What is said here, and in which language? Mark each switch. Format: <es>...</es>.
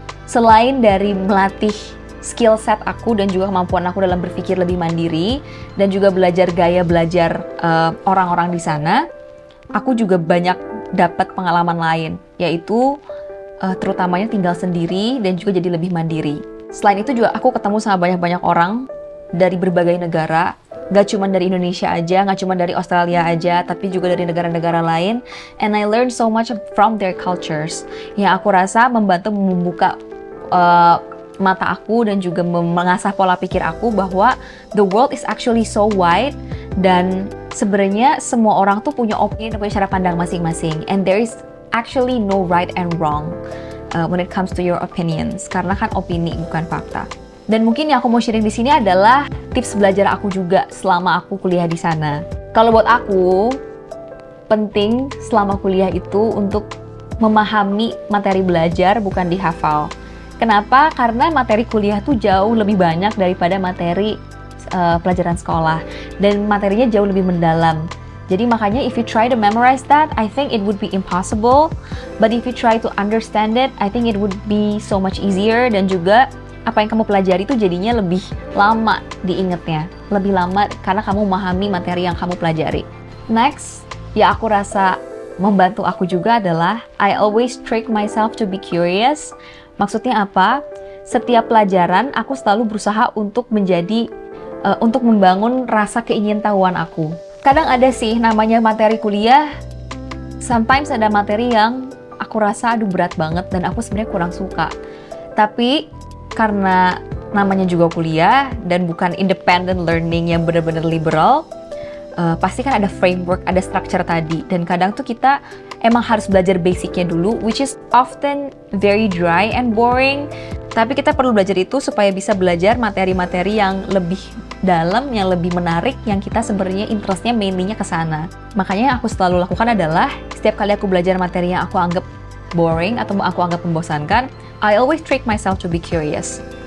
<id>Selain dari melatih skill set aku dan juga kemampuan aku dalam berpikir lebih mandiri dan juga belajar gaya belajar orang-orang di sana, aku juga banyak dapat pengalaman lain, yaitu terutamanya tinggal sendiri dan juga jadi lebih mandiri. Selain itu juga aku ketemu sama banyak-banyak orang dari berbagai negara. Gak cuma dari Indonesia aja, gak cuma dari Australia aja, tapi juga dari negara-negara lain.</id> <en>And I learned so much from their cultures.</en> <id>Yang aku rasa membantu membuka mata aku dan juga mengasah pola pikir aku bahwa</id> <en>the world is actually so wide.</en> <id>Dan sebenarnya semua orang tuh punya opini dan punya cara pandang masing-masing.</id> <en>And there is actually no right and wrong when it comes to your opinions.</en> <id>Karena kan opini bukan fakta. Dan mungkin yang aku mau sharing di sini adalah tips belajar aku juga selama aku kuliah di sana. Kalau buat aku, penting selama kuliah itu untuk memahami materi belajar, bukan dihafal. Kenapa? Karena materi kuliah tuh jauh lebih banyak daripada materi pelajaran sekolah. Dan materinya jauh lebih mendalam. Jadi makanya</id> <en>if you try to memorize that, I think it would be impossible. But if you try to understand it, I think it would be so much easier.</en> <id>Dan juga apa yang kamu pelajari itu jadinya lebih lama diingetnya. Lebih lama karena kamu memahami materi yang kamu pelajari. Next, ya aku rasa membantu aku juga adalah</id> <en>I always trick myself to be curious.</en> <id>Maksudnya apa? Setiap pelajaran aku selalu berusaha untuk untuk membangun rasa keingintahuan aku. Kadang ada sih namanya materi kuliah, sometimes ada materi yang aku rasa aduh berat banget dan aku sebenarnya kurang suka. Tapi karena namanya juga kuliah dan bukan independent learning yang benar-benar liberal, pasti kan ada framework, ada structure tadi. Dan kadang tuh kita emang harus belajar basicnya dulu,</id> <en>which is often very dry and boring.</en> <id>Tapi kita perlu belajar itu supaya bisa belajar materi-materi yang lebih dalam, yang lebih menarik, yang kita sebenarnya interestnya mainly-nya ke sana. Makanya yang aku selalu lakukan adalah setiap kali aku belajar materi yang aku anggap boring atau aku anggap membosankan,</id> <en>I always trick myself to be curious.</en>